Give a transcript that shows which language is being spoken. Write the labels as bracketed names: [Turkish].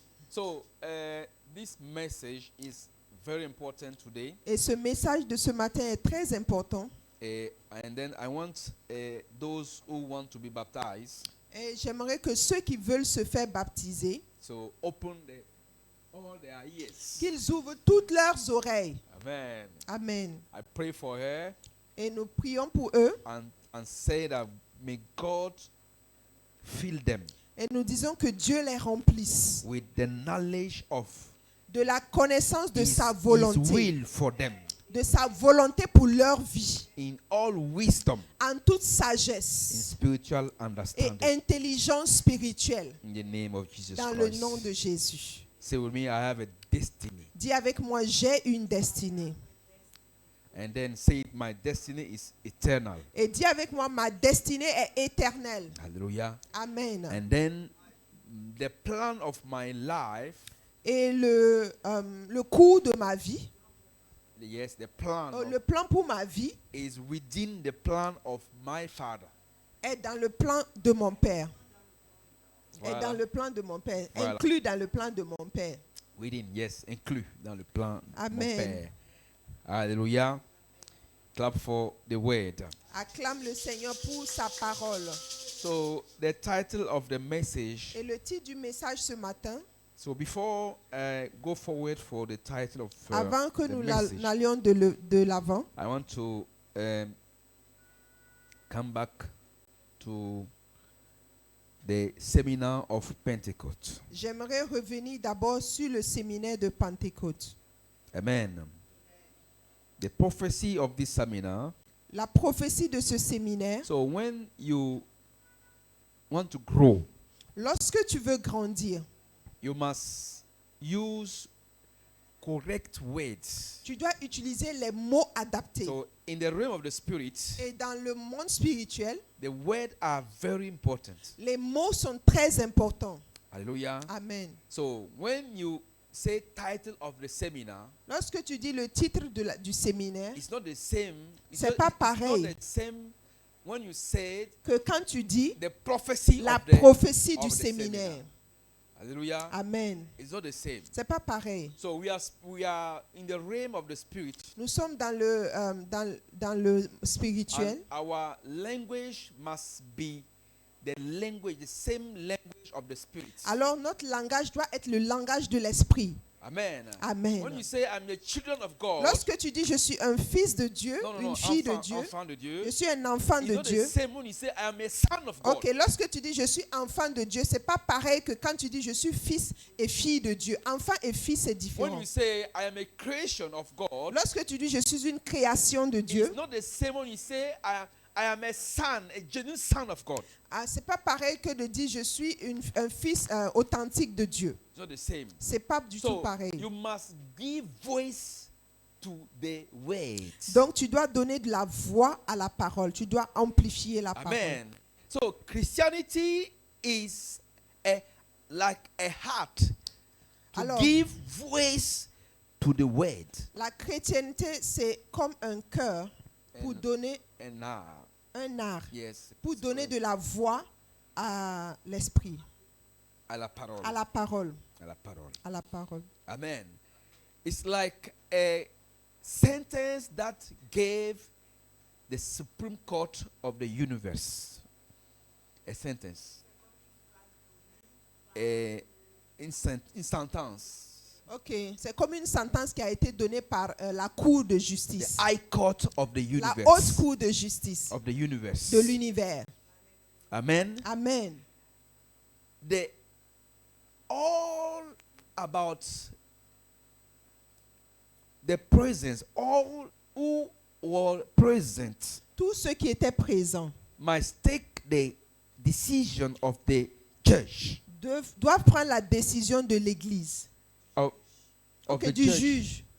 [English] So, this message is very important today. [French] Et ce message de ce matin est très important. [English] And then I want those who want to be baptized. [French] Et j'aimerais que ceux qui veulent se faire baptiser, [English] so open all their ears. [French] Qu'ils ouvrent toutes leurs oreilles. [English] Amen. [French] Amen. [English] I pray for her. [French] Et nous prions pour eux. [English] And say that may God fill them. [French] Et nous disons que Dieu les remplisse. [English] With the knowledge of. [French] De la connaissance de sa volonté. [English] His will for them. [French] De sa volonté pour leur vie. [English] In all wisdom. [French] En toute sagesse. [English] In spiritual understanding. [French] Et intelligence spirituelle. [English] In the name of Jesus [French] Dans [English] Christ. [French] le nom de Jésus. [English] Say with me, I have a destiny. [French] Dis avec moi, j'ai une destinée. [English] And then say it, my destiny is eternal. [French] Et dis avec moi, ma destinée est éternelle. [English] Hallelujah. [French] Amen. [English] And then the plan of my life. [French] Et le cours de ma vie. [English] Yes, the plan. [French] Le plan pour ma vie. [English] Is within the plan of my father. [French] Est dans le plan de mon père. Voilà. Est dans le plan de mon père. Voilà. Inclus dans le plan de mon père. [English] Within, yes, [French] inclus dans le plan Amen. de mon père. Alléluia. [English] Clap for the word. [French] Acclame le Seigneur pour sa parole. [English] So the title of the message. [French] Et le titre du message ce matin. [English] So before I go forward for the title of [French] avant que nous [English] message, [French] n'allions de l'avant, [English] I want to come back to the seminar of Pentecost. [French] J'aimerais revenir d'abord sur le séminaire de Pentecôte. [English] Amen. The prophecy of this seminar. [French] La prophétie de ce séminaire. [English] So when you want to grow, [French] lorsque tu veux grandir, [English] you must use correct words. [French] Tu dois utiliser les mots adaptés. [English] So in the realm of the spirit, [French] et dans le monde spirituel, [English] the words are very important. [French] Les mots sont très importants. [English] Hallelujah. [French] Amen. [English] So when you say title of the seminar, [French] lorsque tu dis le titre du séminaire, [English] it's not the same. [French] C'est pas pareil. [English] It's not the same when you say [French] que quand tu dis [English] the prophecy [French] la [English] of the, [French] prophétie [English] of [French] du [English] the [French] séminaire. [English] Hallelujah. [French] Amen. [English] It's not the same. [French] C'est pas pareil. [English] So we are in the realm of the spirit. [French] Nous sommes dans le spirituel. [English] And our language must be the same language of the spirit. [French] Alors notre langage doit être le langage de l'esprit. [English] Amen. [French] Amen. [English] When you say I'm the children of God, [French] lorsque tu dis je suis un fils de Dieu, une fille de Dieu, je suis un enfant de Dieu. [English] When you say I am a son of God. [French] Ok, lorsque tu dis je suis enfant de Dieu, c'est pas pareil que quand tu dis je suis fils et fille de Dieu. Enfant et fils, c'est différent. [English] When you say I am a creation of God, [French] lorsque tu dis je suis une création de Dieu, [English] it's not the same when you say I am a son, a genuine son of God. [French] C'est pas pareil que de dire je suis un fils authentique de Dieu. [English] It's not the same. [French] C'est pas du tout pareil. [English] You must give voice to the words. [French] Donc tu dois donner de la voix à la parole. Tu dois amplifier la parole. Amen. [English] So Christianity is like a heart to give voice to the word. [French] La chrétienté, c'est comme un cœur pour donner un art, yes, pour donner de la voix à l'esprit, à la parole. À la parole. À la parole. À la parole. Amen. [English] It's like a sentence that gave the Supreme Court of the universe. A sentence. [French] Une sentence. Ok, c'est comme une sentence qui a été donnée par la cour de justice. [English] The High Court of the universe. [French] La haute cour de justice. [English] Of the universe. [French] De l'univers. [English] Amen. [French] Amen. [English] All about the presence, all who were present, [French] tous ceux qui étaient présents, [English] must take the decision of the church, [French] doivent prendre la décision de l'église, du juge,